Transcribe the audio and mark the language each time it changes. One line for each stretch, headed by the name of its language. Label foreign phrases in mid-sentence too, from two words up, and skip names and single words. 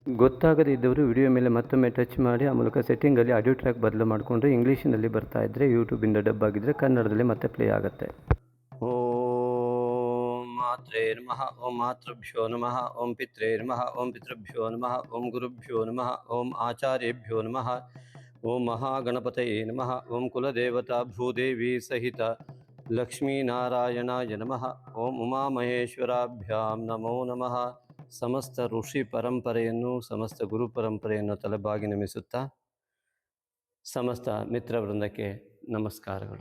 Kannada: ಗೊತ್ತಾಗದೇ ಇದ್ದವರು ವಿಡಿಯೋ ಮೇಲೆ ಮತ್ತೊಮ್ಮೆ ಟಚ್ ಮಾಡಿ ಆ ಮೂಲಕ ಸೆಟ್ಟಿಂಗಲ್ಲಿ ಆಡಿಯೋ ಟ್ರ್ಯಾಕ್ ಬದಲು ಮಾಡಿಕೊಂಡ್ರೆ ಇಂಗ್ಲೀಷಿನಲ್ಲಿ ಬರ್ತಾ ಇದ್ದರೆ ಯೂಟ್ಯೂಬಿಂದ ಡಬ್ ಆಗಿದ್ದರೆ ಕನ್ನಡದಲ್ಲಿ ಮತ್ತೆ ಪ್ಲೇ ಆಗುತ್ತೆ.
Sanskrit: ಓಂ ಮಾತ್ರೇ ನಮಃ, ಓಂ ಮಾತೃಭ್ಯೋ ನಮಃ, ಓಂ ಪಿತ್ರೇ ನಮಃ, ಓಂ ಪಿತೃಭ್ಯೋ ನಮಃ, ಓಂ ಗುರುಭ್ಯೋ ನಮಃ, ಓಂ ಆಚಾರ್ಯೇಭ್ಯೋ ನಮಃ, ಓಂ ಮಹಾಗಣಪತಯೇ ನಮಃ, ಓಂ ಕುಲದೇವತಾ ಭೂದೇವಿ ಸಹಿತ ಲಕ್ಷ್ಮೀನಾರಾಯಣಾಯ ನಮಃ, ಓಂ ಉಮಾಮಹೇಶ್ವರಾಭ್ಯಾಂ ನಮೋ ನಮಃ.
Kannada: ಸಮಸ್ತ ಋಷಿ ಪರಂಪರೆಯನ್ನು, ಸಮಸ್ತ ಗುರು ಪರಂಪರೆಯನ್ನು ತಲೆಬಾಗಿ ನಮಿಸುತ್ತಾ ಸಮಸ್ತ ಮಿತ್ರ ವೃಂದಕ್ಕೆ ನಮಸ್ಕಾರಗಳು.